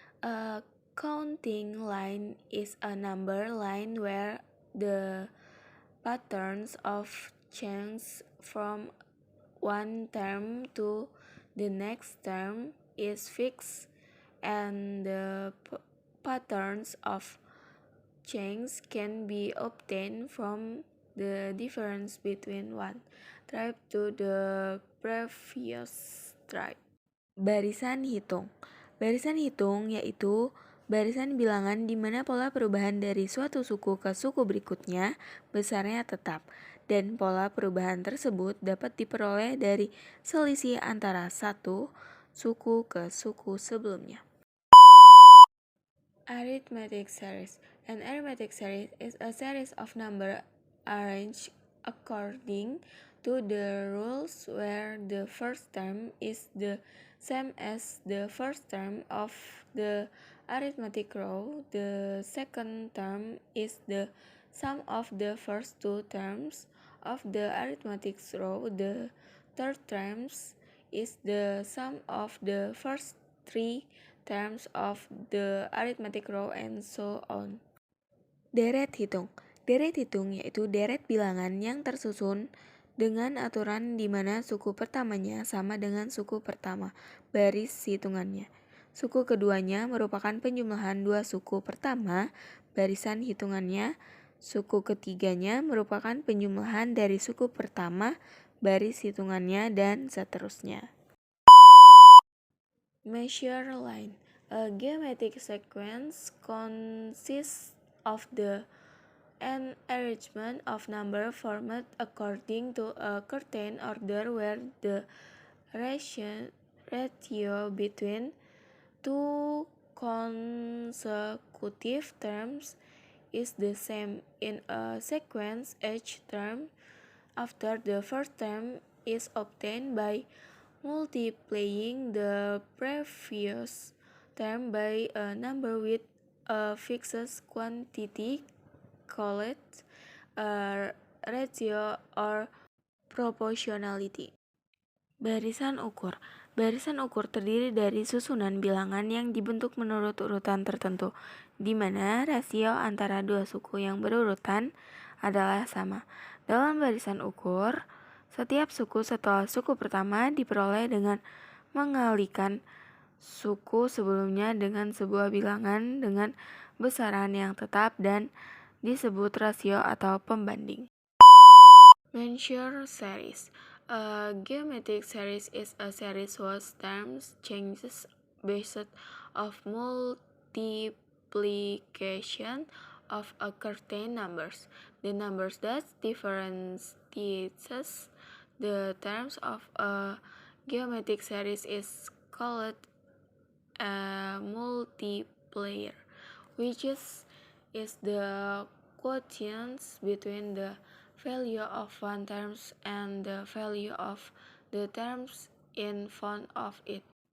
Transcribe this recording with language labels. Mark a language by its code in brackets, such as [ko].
[en] A counting line is a number line where the patterns of change from one term to the next term is fixed and the patterns of change can be obtained from the difference between one tribe to the previous tribe. [id] Barisan hitung. Barisan hitung yaitu barisan bilangan di mana pola perubahan dari suatu suku ke suku berikutnya besarnya tetap, dan pola perubahan tersebut dapat diperoleh dari selisih antara satu suku ke suku sebelumnya. [en] Arithmetic series. An arithmetic series is a series of numbers arranged according to the rules where the first term is the same as the first term of the arithmetic row. The second term is the sum of the first two terms of the arithmetic row. The third term is the sum of the first three terms of the arithmetic row, and so on. [id] Deret hitung. Deret hitung yaitu deret bilangan yang tersusun dengan aturan di mana suku pertamanya sama dengan suku pertama baris hitungannya. Suku keduanya merupakan penjumlahan dua suku pertama barisan hitungannya. Suku ketiganya merupakan penjumlahan dari suku pertama baris hitungannya, dan seterusnya. [en] Measure line. A geometric sequence consists of an arrangement of number formed according to a certain order where the ratio between two consecutive terms is the same. In a sequence, each term after the first term is obtained by multiplying the previous term by a number with a fixed quantity called a ratio or proportionality. [id] Barisan ukur. Barisan ukur terdiri dari susunan bilangan yang dibentuk menurut urutan tertentu, di mana rasio antara dua suku yang berurutan adalah sama. Dalam barisan ukur, setiap suku setelah suku pertama diperoleh dengan mengalikan suku sebelumnya dengan sebuah bilangan dengan besaran yang tetap dan disebut rasio atau pembanding. [en] Measure series. A geometric series is a series whose terms changes based of multiplication of a certain numbers. The numbers that differentiates the terms of a geometric series is called a multiplier, which is the quotient between the value of one terms and the value of the terms in front of it.